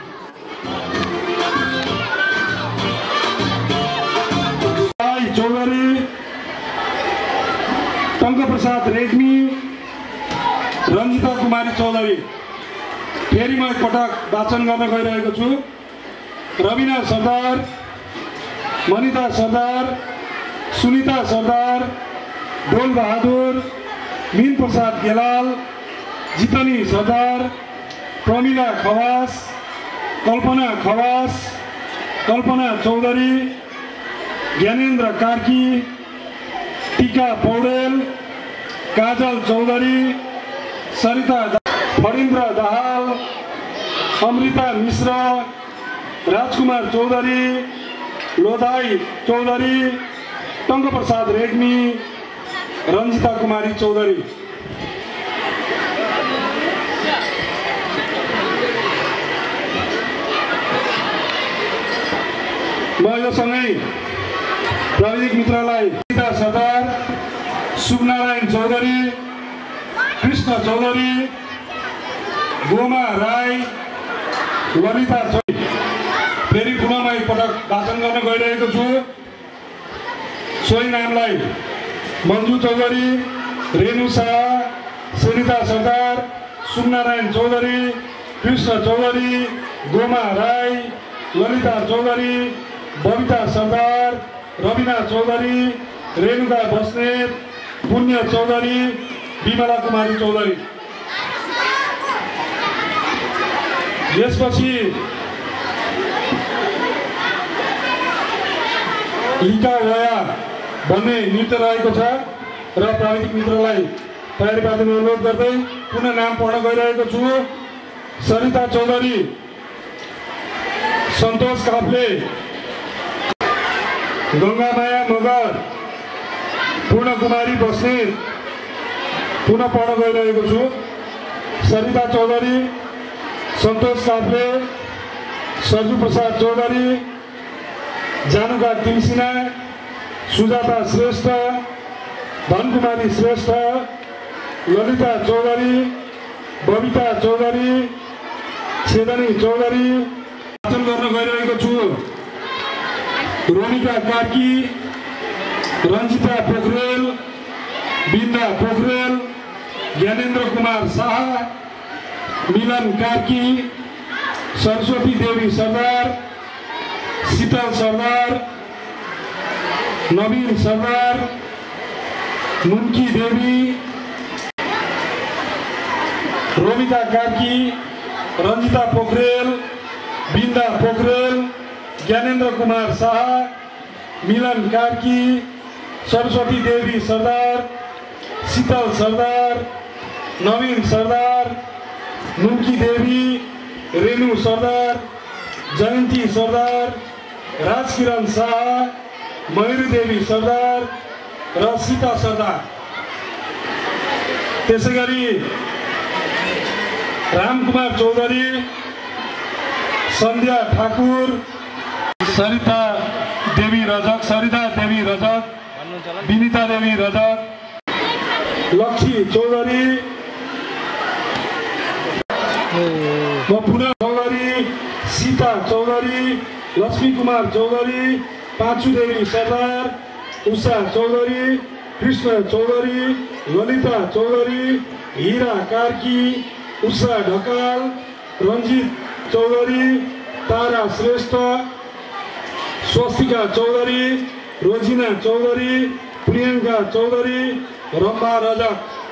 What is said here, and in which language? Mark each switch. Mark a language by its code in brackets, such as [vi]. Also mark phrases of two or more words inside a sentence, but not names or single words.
[ne] चौधरी, टङ्कप्रसाद रेग्मी, रञ्जिता कुमारी चौधरी। फेरि म एकपटक वाचन गर्न गइरहेको छु। रविना सरदार, मनिता सरदार, सुनिता सरदार, डोल बहादुर, मीन प्रसाद गेलाल, जितनी सरदार, प्रमिला खवास, कल्पना खवास, कल्पना चौधरी, ज्ञानेन्द्र कार्की, टीका पौडेल, काजल चौधरी, सरिता फणीन्द्र दाहाल, अमृता मिश्र, राजकुमार चौधरी, लोधाई चौधरी, टङ्कप्रसाद रेग्मी, रञ्जिता कुमारी चौधरी। म यो सँगै प्राविधिक मित्रलाई सीता सरदार, शुभनारायण चौधरी, कृष्ण चौधरी, गोमा राई, ललिता चौधरी। फेरि पुनः म एकपटक वाचन गर्न गइरहेको छु। सोही नामलाई मन्जु चौधरी, रेणु शाह, सुनिता सरदार, शुभनारायण चौधरी, कृष्ण चौधरी, गोमा राई, ललिता चौधरी, बबिता सरदार, रविना चौधरी, रेणुका बस्नेत, पुण्य चौधरी, विमला कुमारी चौधरी। यसपछि लिका वया भन्ने नृत्य रहेको छ र प्राविधिक मित्रलाई तयारी पार्न अनुरोध गर्दै पुनः नाम पढ्न गइरहेको छु। सरिता चौधरी, सन्तोष काफ्ले, गङ्गामाया मगर, पूर्णकुमारी बस्नेत, पुनः पढ्न गइरहेको छु। सरिता चौधरी, सन्तोष काफ्ले, सर्जु प्रसाद चौधरी, जानुका तिमसिना, सुजाता श्रेष्ठ, धनकुमारी श्रेष्ठ, ललिता चौधरी, बबिता चौधरी, छेदनी चौधरी वाचन गर्न गइरहेको छु। रोमिका कार्की, रञ्जिता पोखरेल, बिन्दा पोखरेल, ज्ञानेन्द्र कुमार शाह, मिलन कार्की, सरस्वती देवी सरदार, शीतल सरदार, नवीन सरदार, मुन्की देवी, रोमिता कार्की, रञ्जिता पोखरेल, बिन्दा पोखरेल, ज्ञानेन्द्र कुमार शाह, मिलन कार्की, सरस्वती देवी सरदार, शीतल सरदार, नवीन सरदार, मुन्की देवी, रेणु सरदार, जयन्ती सरदार, राजकिरण शाह, मयूरी देवी सरदार र सीता सरदार। त्यसैगरी रामकुमार चौधरी, सन्ध्या ठाकुर, सरिता देवी रजक, विनिता देवी रजक, लक्ष्मी चौधरी, पुनः चौधरी, सीता चौधरी, लक्ष्मी कुमार चौधरी, पाँचु देवी सरदार, उषा चौधरी, कृष्ण चौधरी, ललिता चौधरी, हीरा कार्की, उषा ढकाल, रञ्जित चौधरी, तारा श्रेष्ठ, स्वस्तिका चौधरी, रोजिना चौधरी, प्रियङ्का चौधरी, रम्भा रजक।